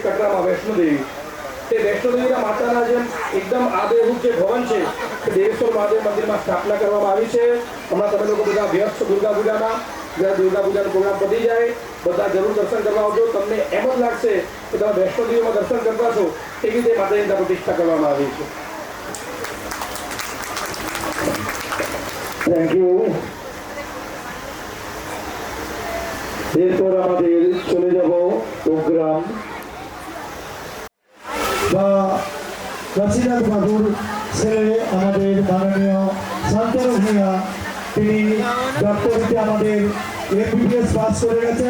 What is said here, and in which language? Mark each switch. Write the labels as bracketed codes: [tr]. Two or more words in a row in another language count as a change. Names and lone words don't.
[gu] કટરામાં વૈષ્ણોદેવી, તે વૈષ્ણોદેવીના માતાના જેમ એકદમ આબેહૂબ જે ભવન છે તે દેવેશ્વર મહાદેવ મંદિરમાં સ્થાપના કરવામાં આવી છે. હમણાં તમે લોકો બધા વ્યસ્ત દુર્ગા પૂજામાં, જ્યારે દુર્ગા પૂજાનો પ્રોગ્રામ પતી જાય બધા જરૂર દર્શન કરવા આવજો. તમને એમ જ લાગશે કે તમે વૈષ્ણોદેવીમાં દર્શન કરતા છો તેવી રીતે માતાજીની પ્રતિષ્ઠા કરવામાં આવી છે. [en] Thank you. [bn] এরপর আমাদের চলে যাব প্রোগ্রাম বা কাশীনাথ বাবুর ছেলে আমাদের মাননীয় শান্তনু ভূঁইয়া, তিনি ডক্টরিতে আমাদের এমবিবিএস পাস করে গেছেন।